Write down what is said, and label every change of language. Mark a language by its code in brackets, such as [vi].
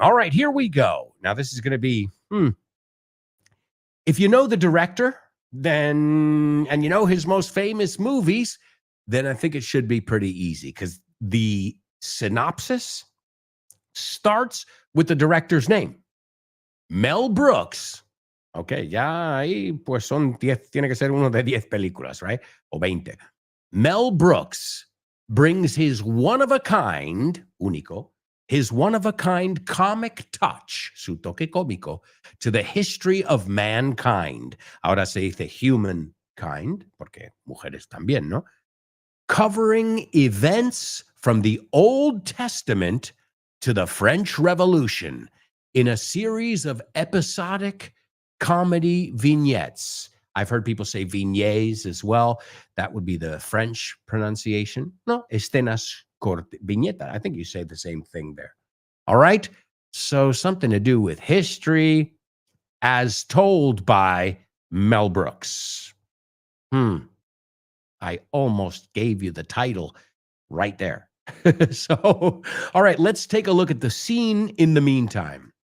[en] All right, here we go. Now, this is going to be, if you know the director, then, and you know his most famous movies, then I think it should be pretty easy because the synopsis starts with the director's name, Mel Brooks. [es] Okay, ya ahí pues son 10, tiene que ser uno de 10 películas, [en] right? [es] O 20. [en] Mel Brooks brings his one-of-a-kind, [es] único, [en] his one-of-a-kind comic touch, [es] su toque cómico, [en] to the history of mankind. [es] Ahora se dice humankind, porque mujeres también, ¿no? [en] Covering events from the Old Testament to the French Revolution in a series of episodic comedy vignettes. I've heard people say vignettes as well. That would be the French pronunciation. [es] No, escenas cortas, viñeta. [en] I think you say the same thing there. All right. So something to do with history as told by Mel Brooks. I almost gave you the title right there. So, all right, let's take a look at the scene in the meantime.